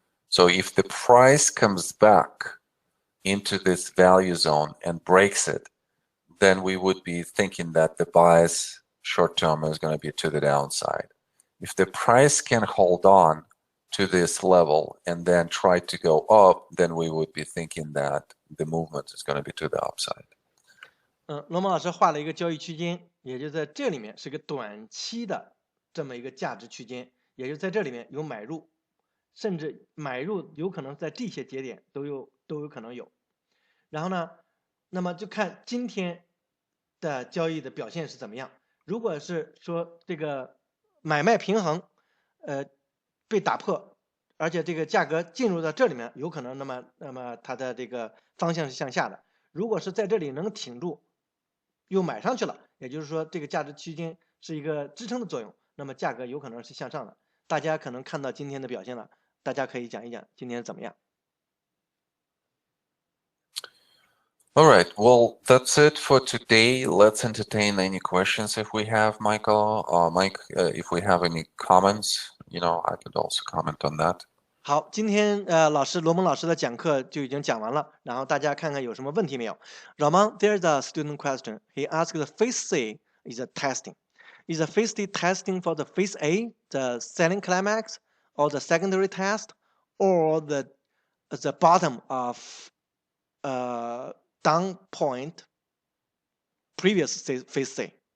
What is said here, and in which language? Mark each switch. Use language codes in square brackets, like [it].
[en] So if the price comes back into this value zone and breaks it, then we would be thinking that the bias short term is going to be to the downside. If the price can hold on to this level and then try to go up, then we would be thinking that the movement is going to be to the upside. [zh] 罗蒙老师画了一个交易区间，也就在这里面是个短期的这么一个价值区间，也就在这里面有买入，甚至买入有可能在这些节点都有可能有。然后呢，那么就看今天的交易的表现是怎么样。如果是说这个买卖平衡，被打破，而且这个价格进入到这里面，有可能那么它的这个方向是向下的。如果是在这里能挺住，又买上去了，也就是说这个价值区间是一个支撑的作用，那么价格有可能是向上的。大家可能看到今天的表现了，大家可以讲一讲今天怎么样。 [en] All right, well, that's it for today. Let's entertain any questions if we have, Michael. Mike, if we have any comments, I could also comment on that. [zh] 好，今天罗蒙老师的讲课就已经讲完了，然后大家看看有什么问题没有。 [en] Ramon, there's a student question. He asked the phase C is a testing. Is the phase D testing for the phase A, the selling climax, or the secondary test, or the bottom of down point previous phase C?